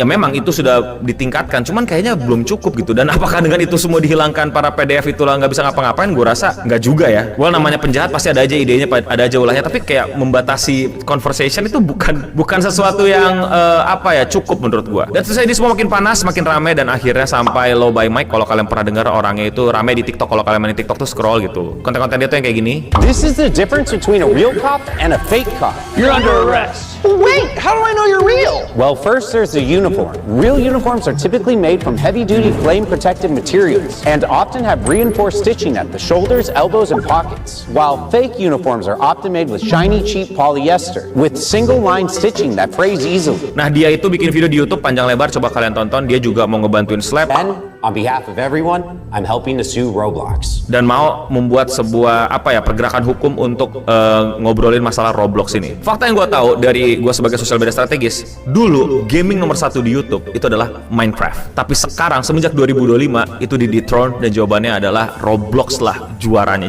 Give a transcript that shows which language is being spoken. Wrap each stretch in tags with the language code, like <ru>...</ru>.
<id>Ya memang itu sudah ditingkatkan, cuman kayaknya belum cukup gitu. Dan apakah dengan itu semua dihilangkan para PDF itulah nggak bisa ngapa-ngapain? Gue rasa nggak juga ya. Well, namanya penjahat pasti ada aja idenya, ada aja ulahnya. Tapi kayak membatasi conversation itu bukan sesuatu yang cukup menurut gue. Dan terus ini semua makin panas, makin rame, dan akhirnya sampai Low by Mike. Kalau kalian pernah dengar orangnya itu rame di TikTok. Kalau kalian main di TikTok tuh scroll gitu. Konten-konten dia tuh yang kayak gini.</id> <en>This is the difference between a real cop and a fake cop. You're under arrest. Wait, how do I know you're real? Well, first there's the uniform. Real uniforms are typically made from heavy-duty flame-protected materials and often have reinforced stitching at the shoulders, elbows, and pockets, while fake uniforms are often made with shiny, cheap polyester with single-line stitching that frays easily.</en> <id>Nah, dia itu bikin video di YouTube panjang lebar, coba kalian tonton. Dia juga mau ngebantuin Slap</id> <en>And on behalf of everyone, I'm helping to sue Roblox.</en> <id>dan mau membuat sebuah pergerakan hukum untuk ngobrolin masalah Roblox ini. Fakta yang gue tahu dari gue sebagai sosial media strategis, dulu gaming nomor 1 di YouTube itu adalah Minecraft. Tapi sekarang semenjak 2025 itu di dethrone dan jawabannya adalah Roblox lah juaranya.</id>